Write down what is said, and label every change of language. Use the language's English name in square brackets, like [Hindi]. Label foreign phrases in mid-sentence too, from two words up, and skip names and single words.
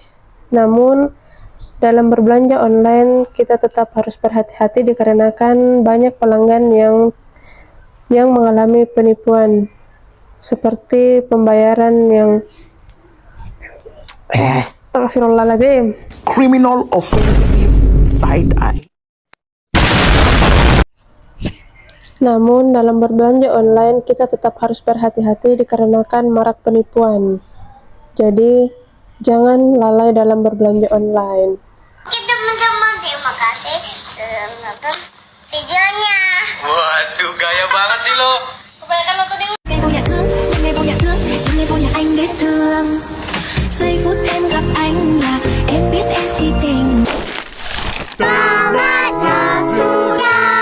[Indonesian] Namun, dalam berbelanja online kita tetap harus berhati-hati dikarenakan banyak pelanggan yang mengalami penipuan seperti pembayaran yang Astagfirullahaladzim. [English] Criminal offensive side eye. [Indonesian] Namun dalam berbelanja online kita tetap harus berhati-hati dikarenakan marak penipuan. Jadi jangan lalai dalam berbelanja online. Oke teman-teman, terima kasih sudah menonton videonya. Waduh, gaya banget sih lo. Kebanyakan nonton yang [Vietnamese] ngày vô nhà anh biết thương. Giây phút em gặp anh là em biết em si tình. [Indonesian] Sangat sudah